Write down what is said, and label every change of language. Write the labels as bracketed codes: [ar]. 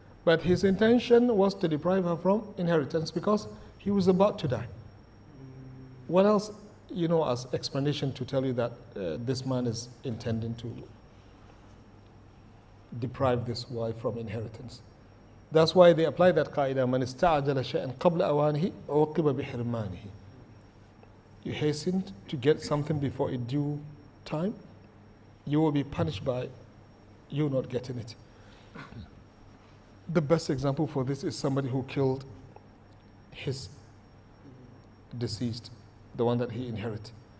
[en] But his intention was to deprive her from inheritance because he was about to die. What else, as explanation to tell you that this man is intending to deprive this wife from inheritance? That's why they apply that qaida, [ar] من استعجل شيئا قبل أوانه عوقب بحرمانه. [en] You hastened to get something before its due time, you will be punished by you not getting it. The best example for this is somebody who killed his deceased, the one that he inherited.